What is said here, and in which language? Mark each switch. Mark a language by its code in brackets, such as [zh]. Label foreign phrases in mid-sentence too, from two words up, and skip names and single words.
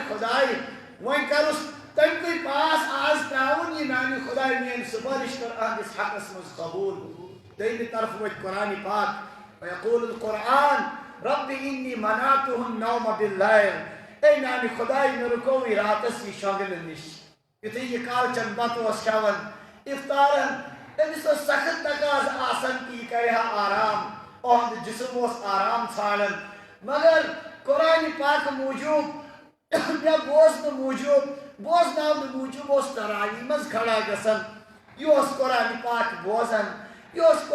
[ks] خۄداے وۄنۍ کروس تمکُے پاس آز تراوُن یہ میانہِ خۄداے میٲنۍ سُفٲرِش کر أہنٛدِس حقس منٛز قبوٗل دوٚیمہِ طرفہٕ وۄتھِ قرآنِ پاک [ar] ويقول القرآن رب إني منعتهم النوم بالليل [ks] اے میانہِ خۄداے مےٚ رُکووٕے راتس یہِ شۄنٛگنہٕ نِش یُتھُے یہِ کالچن بتہٕ اوس کھٮ۪وان اِفطارن أمِس اوس سخت تقاضہٕ آسان کہِ یہِ کرِ ہا آرام اُہُنٛد جسم اوس آرام ژھانڈان مگر قرآنِ پاک موٗجوٗب مےٚ بوزنہٕ موٗجوٗب بوزناونہٕ موٗجوٗب اوس تراوی منٛز کھڑا گژھان یہِ اوس قرآنِ پاک بوزان یہِ اوس